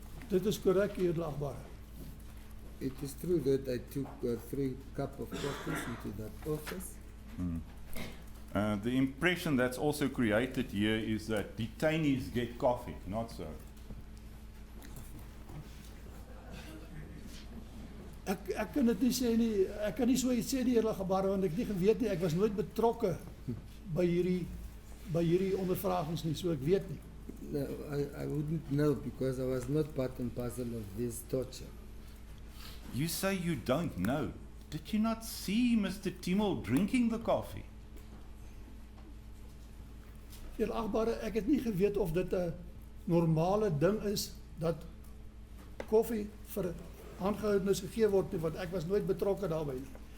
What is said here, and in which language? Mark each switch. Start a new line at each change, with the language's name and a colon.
Afrikaans: Dit is korrek, edelagbare.
English: It is true that I took 3 cups of coffee into that office. The impression that's also created here is that detainees get coffee, not so.
Afrikaans: Ek kan dit nie sê nie, ek kan nie so iets sê nie, edelagbare, want ek nie geweet nie, ek was nooit betrokke by hierdie ondervragings nie, so ek weet nie.
English: No, I wouldn't know because I was not part and parcel of this torture. You say you don't know. Did you not see Mr. Timol drinking the coffee?
Afrikaans: Edelagbare, ek het nie geweet of dit 'n normale ding is dat koffie vir aangehoudenes gegee word nie, want ek was nooit betrokke daarbey nie.